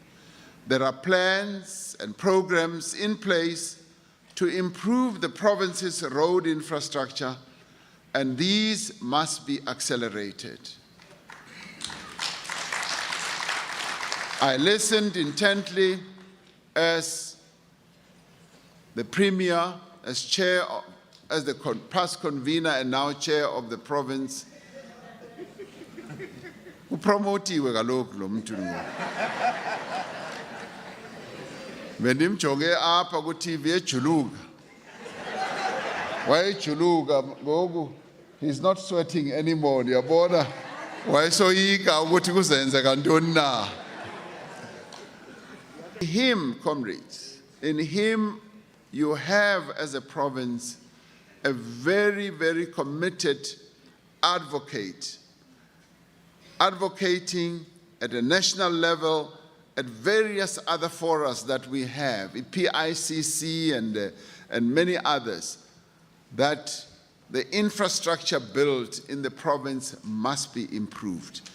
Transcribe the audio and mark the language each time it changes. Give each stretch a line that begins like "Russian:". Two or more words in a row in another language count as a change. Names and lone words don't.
English: There are plans and programs in place to improve the province's road infrastructure, and these must be accelerated. I listened intently as the Premier, as chair, as the past convener and now chair of the province.
Xhosa: Upromotiwe kaloku lo mntu lo. Bendimjonge apha ku-TV ejuluka. Wayejuluka ngoku
English: he's not sweating anymore,
Xhosa: ndiyabona. Wayesoyika ukuthi kuzenzeka ntoni na.
English: Him, comrades, in him you have as a province a very, very committed advocate, advocating at a national level, at various other forums that we have, PICC and many others, that the infrastructure built in the province must be improved.